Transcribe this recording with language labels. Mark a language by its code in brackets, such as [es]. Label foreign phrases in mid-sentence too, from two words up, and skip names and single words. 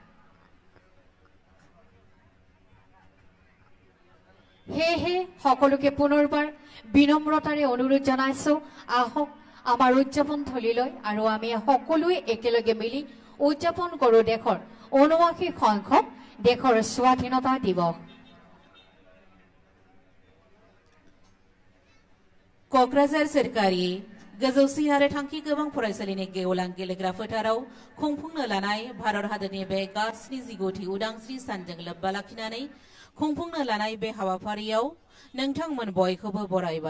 [as] হেহে সকলোকে পুনৰবাৰ বিনম্ৰতাৰে অনুৰোধ জনাইছো আহক আমাৰ উদযাপন থলীলৈ আৰু আমি সকলোৱে একেলগে মিলি উদযাপন কৰো দেশৰ 79 সংখ্যক দেশৰ স্বাধীনতা দিৱস। [brx] क'क्राझार सोरखारि गोजौसिन आरो थांखि गोबां फरायसालिनि गेवलां गेलेग्रा फोथाराव खुंफुंनो लानाय भारत हादरनि बे गा-79थि उदांस्रि सानजों लोब्बा लाखिनानै खुंफुंनो लानाय बे हाबाफारियाव नोंथांमोन बयखौबो बरायबाय।